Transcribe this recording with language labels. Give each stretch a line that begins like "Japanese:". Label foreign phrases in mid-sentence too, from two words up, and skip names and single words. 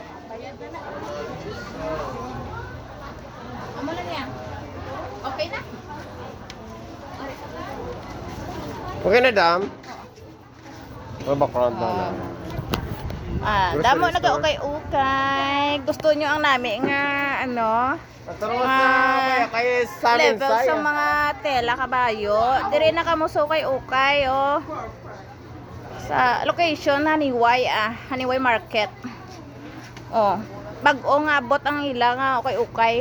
Hiligaynon: Amo na niya. Okay na? Okay na dam? O background na. Damo nag-ukay-ukay. Gusto nyo ang nami nga ano? Pagturo sa kay Samin Level sa mga tela kabayo. Dire na kamo ukay-ukay oh. Sa location Haniway Haniway Market. Oh, bag-o nga abot ang ila nga ukay-ukay.